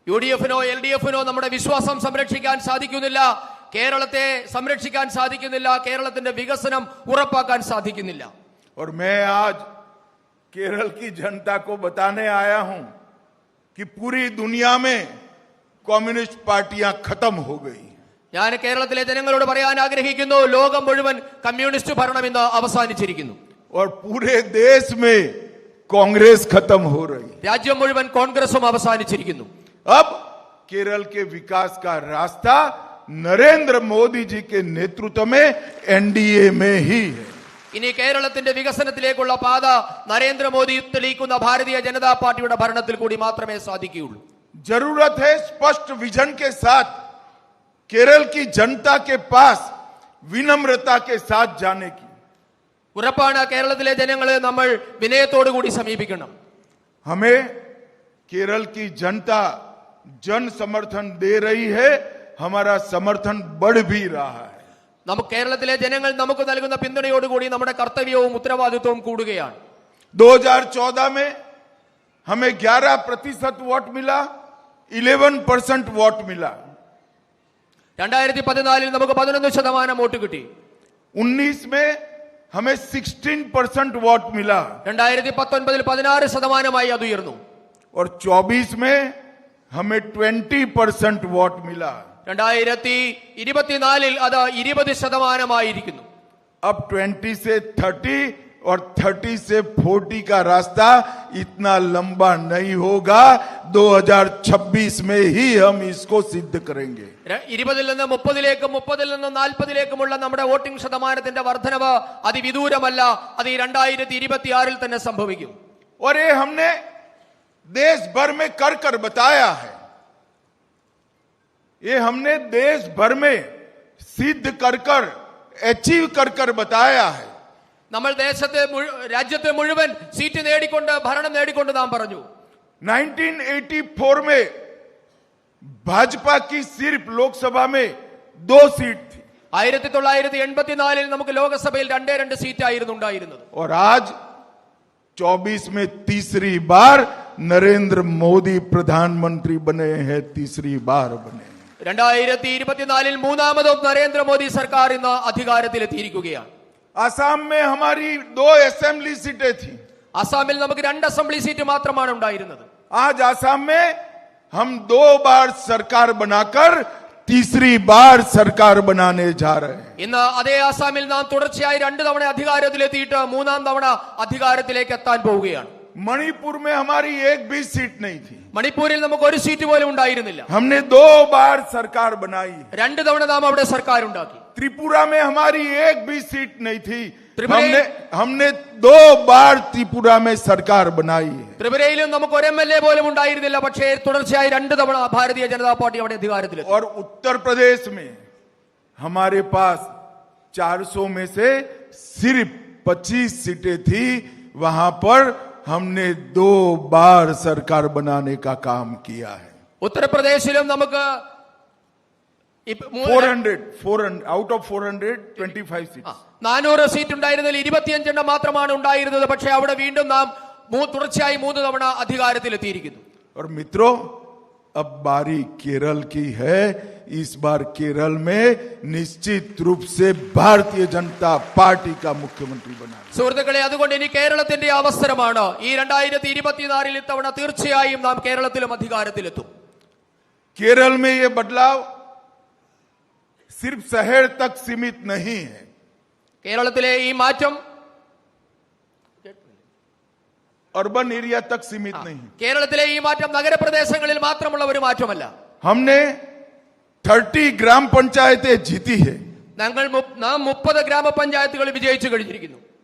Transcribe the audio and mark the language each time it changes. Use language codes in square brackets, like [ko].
[ml] UDF-നോ LDF-നോ നമ്മുടെ വിശ്വാസം സംരക്ഷിക്കാൻ സാധിക്കുന്നില്ല, കേരളത്തെ സംരക്ഷിക്കാൻ സാധിക്കുന്നില്ല, കേരളത്തിന്റെ വികസനം ഉറപ്പാക്കാൻ സാധിക്കുന്നില്ല. [hi] और मैं आज केरल की जनता को बताने आया हूं कि पूरी दुनिया में कम्युनिस्ट पार्टियां खत्म हो गई। [ml] ഞാൻ കേരളത്തിലെ ജനങ്ങളോട് പറയാൻ ആഗ്രഹിക്കുന്നു, ലോകം മുഴുവൻ കമ്മ്യൂണിസ്റ്റ് ഭരണം ഇന്ന് അവസാനിച്ചിരിക്കുന്നു. [hi] और पूरे देश में कांग्रेस खत्म हो रही। [ml] രാജ്യം മുഴുവൻ കോൺഗ്രസും അവസാനിച്ചിരിക്കുന്നു. [hi] अब केरल के विकास का रास्ता नरेंद्र मोदी जी के नेतृत्व में एनडीए में ही है। [ml] ഇനി കേരളത്തിന്റെ വികസനത്തിലേക്കുള്ള പാത നരേന്ദ്രമോദി തെളിയിക്കുന്ന ഭാരതീയ ജനതാ പാർട്ടിയുടെ ഭരണത്തിൽ കൂടി മാത്രമേ സാധിക്കുകയുള്ളൂ. [hi] जरूरत है स्पष्ट विजन के साथ केरल की जनता के पास विनम्रता के साथ जाने की। [ml] ഉറപ്പാണ്, കേരളത്തിലെ ജനങ്ങളെ നമ്മൾ വിനയത്തോടു കൂടി സമീപിക്കണം. [hi] हमें केरल की जनता जन समर्थन दे रही है, हमारा समर्थन बढ़ भी रहा है। [ml] നമുക്ക് കേരളത്തിലെ ജനങ്ങൾ നമുക്ക് നൽകുന്ന പിന്തുണയോടുകൂടി നമ്മുടെ കർത്തവ്യവും ഉത്തരവാദിത്വവും കൂടുകയാണ്. [hi] 2014 में हमें 11% वोट मिला, 11% वोट मिला। [ml] 2014 നമുക്ക് 11% വോട്ട് കിട്ടി. [hi] 19 में हमें 16% वोट मिला [ml] 2019 16% അത് ഉയർന്നു. [hi] और 24 में हमें 20% वोट मिला। [ml] 2024 അത് 20% [hi] अब 20 से 30 और 30 से 40 का रास्ता इतना लंबा नहीं होगा। 2026 में ही हम इसको सिद्ध करेंगे। [ml] 20 നിന്ന് 30ലേക്കും 30 നിന്ന് 40ലേക്കുമുള്ള നമ്മുടെ വോട്ടിംഗ് ശതമാനത്തിന്റെ വർധനവ് അതിവിദൂരമല്ല, അത് 2026 തന്നെ സംഭവിക്കും. [hi] और ये हमने देश भर में कर बताया है, ये हमने देश भर में सिद्ध कर अचीव कर बताया है। [ml] നമ്മൾ രാജ്യത്തെ മുഴുവൻ സീറ്റ് നേടിക്കൊണ്ട് ഭരണം നേടിക്കൊണ്ട് നാം പറഞ്ഞു. [hi] 1984 में भाजपा की सिर्फ लोकसभा में 2 सीट थी [ml] 1984 നമുക്ക് ലോകസഭയിൽ 2 സീറ്റായിരുന്നു ഉണ്ടായിരുന്നത്. [hi] और आज 24 में तीसरी बार नरेंद्र मोदी प्रधानमंत्री बने हैं, तीसरी बार बने. [ml] 2024 മൂന്നാമതും നരേന്ദ്രമോദി സർക്കാർ ഇന്ന് അധികാരത്തിലെത്തിയിരിക്കുകയാണ്. [hi] आसाम में हमारी 2 असेंबली सीटें थी. [ml] അസാമിൽ നമുക്ക് 2 അസംബ്ലി സീറ്റ് മാത്രമാണ് ഉണ്ടായിരുന്നത്. [hi] आज आसाम में हम 2 बार सरकार बनाकर तीसरी बार सरकार बनाने जा रहे हैं. [ml] ഇന്ന് അതേ ആസാമിൽ നാം തുടർച്ചയായി 2 തവണ അധികാരത്തിലെത്തിയിട്ട് മൂന്നാം തവണ അധികാരത്തിലേക്ക് എത്താൻ പോവുകയാണ്. [hi] मणिपुर में हमारी एक भी सीट नहीं थी. [ml] മണിപ്പൂരിൽ നമുക്ക് ഒരു സീറ്റ് പോലും ഉണ്ടായിരുന്നില്ല. [hi] हमने 2 बार सरकार बनाई. [ml] 2 തവണ നാം അവിടെ സർക്കാർ ഉണ്ടാക്കി. [hi] त्रिपुरा में हमारी एक भी सीट नहीं थी. त्रिपुरा हमने 2 बार त्रिपुरा में सरकार बनाई है. [ml] ത്രിപുരയിലും നമുക്ക് ഒരു MLA പോലും ഉണ്ടായിരുന്നില്ല. പക്ഷേ തുടർച്ചയായി 2 തവണ ഭാരതീയ ജനതാ പാർട്ടി അവിടെ അധികാരത്തിലെത്തി. [hi] और उत्तर प्रदेश में हमारे पास 400 में से सिर्फ 25 सीटें थी. वहां पर हमने 2 बार सरकार बनाने का काम किया है. [ml] ഉത്തർപ്രദേശിലും നമുക്ക് [en] 400 out of 425 seats. [ml] 400 സീറ്റ് ഉണ്ടായിരുന്നതിൽ 25 എണ്ണം മാത്രമാണ് ഉണ്ടായിരുന്നത്. പക്ഷേ അവിടെ വീണ്ടും നാം തുടർച്ചയായി 3 തവണ അധികാരത്തിലെത്തിയിരിക്കുന്നു. [hi] और मित्रों, अब बारी केरल की है. इस बार केरल में निश्चित रूप से भारतीय जनता पार्टी का मुख्यमंत्री बना. [ml] സുഹൃത്തുക്കളെ, അതുകൊണ്ട് ഇനി കേരളത്തിന്റെ അവസരമാണ്. ഈ 2024 ഇത്തവണ തീർച്ചയായും നാം കേരളത്തിലും അധികാരത്തിലെത്തും. [hi] केरल में ये बदलाव सिर्फ शहर तक सीमित नहीं है. [ml] കേരളത്തിലെ ഈ മാറ്റം [en] urban area [hi] तक सीमित नहीं. [ml] കേരളത്തിലെ ഈ മാറ്റം നഗരപ്രദേശങ്ങളിൽ മാത്രമുള്ള ഒരു മാറ്റമല്ല. [hi] हमने 30 ग्राम पंचायतें जीती है. [ml] നാം 30 ഗ്രാമപഞ്ചായത്തുകൾ വിജയിച്ചു കഴിഞ്ഞിരിക്കുന്നു.